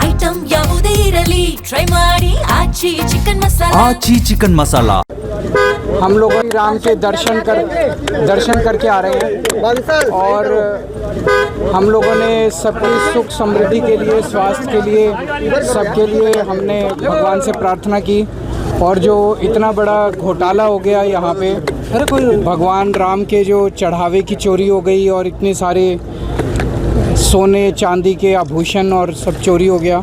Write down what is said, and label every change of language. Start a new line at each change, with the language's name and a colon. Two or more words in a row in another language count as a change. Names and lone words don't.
Kannada: ಐಟಂ ಯಾವುದೇ ಇರಲಿ ಟ್ರೈ ಮಾಡಿ ಆಚಿ ಚಿಕನ್ ಮಸಾಲಾ।
Hindi: हम लोग राम के दर्शन करके आ रहे हैं और हम लोगों ने सबकी सुख समृद्धि के लिए, स्वास्थ्य के लिए, सबके लिए हमने भगवान से प्रार्थना की। और जो इतना बड़ा घोटाला हो गया यहाँ पे, भगवान राम के जो चढ़ावे की चोरी हो गई और इतने सारे सोने चांदी के आभूषण और सब चोरी हो गया।